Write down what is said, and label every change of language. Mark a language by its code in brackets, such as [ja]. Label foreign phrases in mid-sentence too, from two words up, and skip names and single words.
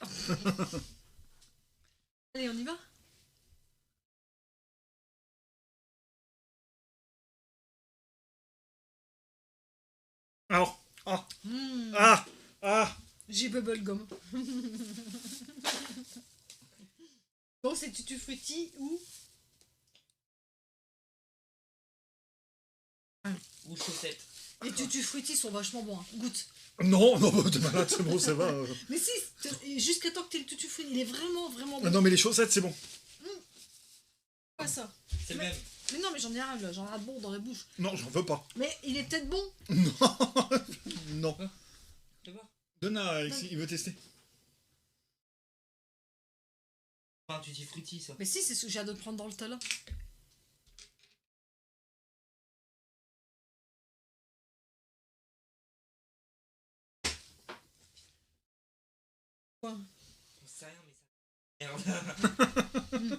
[fr] Allez, on y va? Alors, ah, Mmh. ah, ah. J'ai bubblegum. Donc c'est tutti frutti ou Ou chaussettes. les tutti frutti sont vachement bons. Hein. Goûte. Non, non, t'es malade, c'est bon, ça va. Mais si, jusqu'à temps que t'aies le tutti frutti, il est vraiment vraiment bon. Ah, non, mais les chaussettes, c'est bon. Pas ça. C'est le Mais- même. Mais non, mais j'en ai un là, j'en ai un bon dans la bouche. Non, j'en veux pas. Mais il est peut-être bon. Non, non. Tu vois? Donne à Alexis, il veut tester. Pas un tutti frutti, ça. Mais si, c'est ce que j'ai hâte de prendre dans le tas là. Quoi? On sait rien, mais ça. Merde.